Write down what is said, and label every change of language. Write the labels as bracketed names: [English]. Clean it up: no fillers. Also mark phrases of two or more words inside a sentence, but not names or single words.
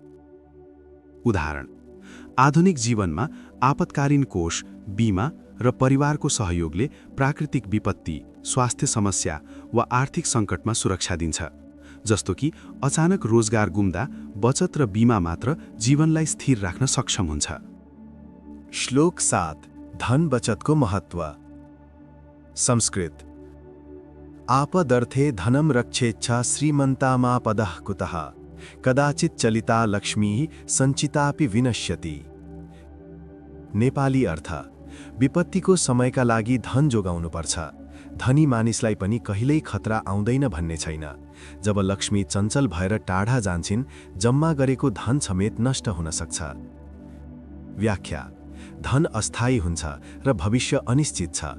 [Nepali] उदाहरण: आधुनिक जीवनमा आपतकालीन कोष, बीमा र परिवारको सहयोगले प्राकृतिक विपत्ति, स्वास्थ्य समस्या वा आर्थिक सङ्कटमा सुरक्षा दिन्छ। जस्तो कि अचानक रोजगार गुम्दा बचत र बीमा मात्र जीवनलाई स्थिर राख्न सक्षम हुन्छ। श्लोक 7 धन बचतको महत्व। [Sanskrit] संस्कृत: आपदर्थे धनं रक्षेच्छा श्रीमन्तामापदः कुतः कदाचित् चलिता लक्ष्मीः सञ्चितापि विनश्यति। [Nepali] नेपाली अर्थ: विपत्तिको समयका लागि धन जोगाउनुपर्छ। धनी मानिसलाई पनि कहिल्यै खतरा आउँदैन भन्ने छैन। जब लक्ष्मी चञ्चल भएर टाढा जान्छिन्, जम्मा गरेको धन समेत नष्ट हुन सक्छ। व्याख्या: धन अस्थायी हुन्छ र भविष्य अनिश्चित छ।